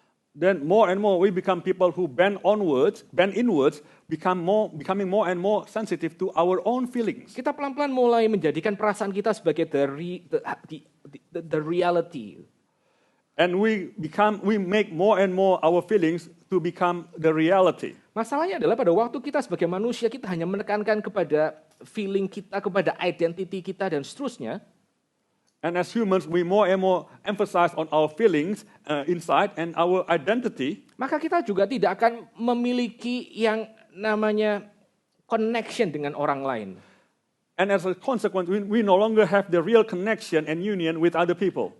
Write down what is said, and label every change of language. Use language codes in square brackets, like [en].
[en] Then more and more we become people who bend inwards, becoming more and more sensitive to our own feelings. [id] Kita pelan-pelan mulai menjadikan perasaan kita sebagai [en] the reality. And we make more and more our feelings to become the reality. [id] Masalahnya adalah pada waktu kita sebagai manusia kita hanya menekankan kepada feeling kita, kepada identity kita dan seterusnya. [en] And as humans, we more and more emphasize on our feelings inside and our identity. [id] Maka kita juga tidak akan memiliki yang namanya connection dengan orang lain. [en] And as a consequence, we no longer have the real connection and union with other people.